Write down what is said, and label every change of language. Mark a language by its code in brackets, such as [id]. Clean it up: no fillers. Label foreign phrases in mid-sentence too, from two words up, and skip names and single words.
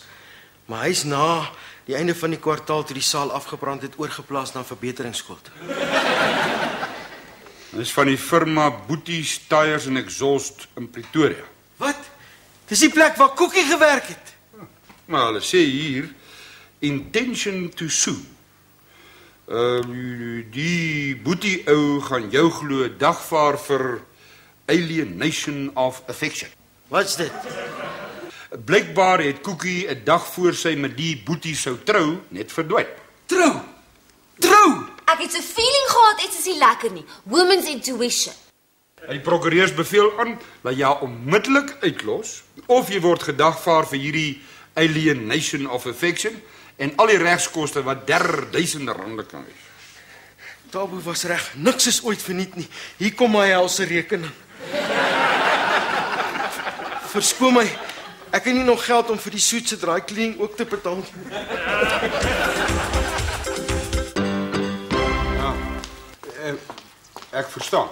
[af] Maar hy's na die einde van die kwartaal toe die saal afgebrand het oorgeplaas na verbeteringsskool toe. Dis van die firma Boetie's Tires and Exhaust in Pretoria. Wat? Dis die plek waar Koekie gewerk het. Maar hulle sê hier [en] intention to sue. [af] Die Boetie ou gaan jou glo dagvaar vir [en] alienation of affection. [af] Wat's dit? Blykbaar het Koekie 'n dag voor sy met die Boetie sou trou net verdwyn. Trou! Trou! Ek het so 'n feeling gehad iets is nie lekker nie. [en] Women's intuition. [af] Die prokureurs beveel aan dat jy onmiddellik uitlos of jy word gedagvaar vir hierdie [en] alienation of affection [af] en al die regskoste wat R1000 kan wees. Tabo was reg, niks is ooit verniet nie. Hier kom my helse rekening. Verskoon my, ek het nie nog geld om vir die soet se [en] dry cleaning [af] ook te betaal. Ja, ek verstaan.